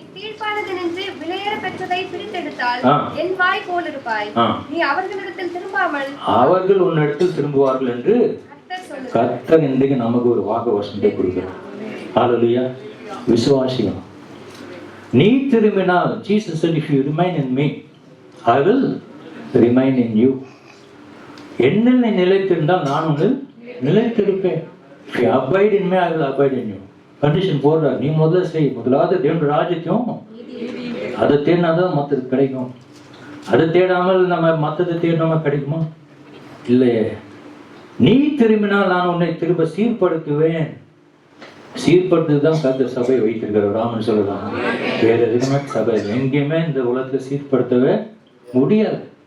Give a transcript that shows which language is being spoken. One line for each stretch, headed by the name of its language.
Tamil: தீர்ப்பானது நின்று விலையேற பெற்றதை பிரித்தெடுத்தால் என் வாய் போல் இருப்பாய். நீ அவர்களிடத்தில் திரும்பாமல் அவர்கள் உன்னிடத்தில் திரும்புவார்கள் என்று கர்த்தர் இன்றைக்கு நமக்கு ஒரு வாக்கு வசனத்தை கொடுக்கிறார். ஹல்லேலூயா. விசுவாசிக்கணும். நீ திரும்பினால்,
English: Jesus said, if you remain in me, I will remain in you.
Tamil: என்னில் நீ நிலைத்திருந்தால் நான் உன்னில் நிலைத்திருப்பேன்.
English: If you abide in me, I will abide in you.
Tamil: Condition போடுறார். நீ முதல்ல செய். முதலாவது தேவனுடைய ராஜ்யத்தையும் அதை தேடினாதான் மற்றது கிடைக்கும். அதை தேடாமல் நம்ம மற்றதை தேடாம கிடைக்குமா? இல்லையே. நீ திரும்பினால் நான் உன்னை திரும்ப சீர்படுத்துவேன். சீர்படுத்து தான் கர்த்தர் சபையை வைத்திருக்கிறார். ராமன் சொல்லலாம், வேற எதுக்குமே சபை எங்கேயுமே இந்த உலகத்தை சீர்படுத்தவே முடியாது.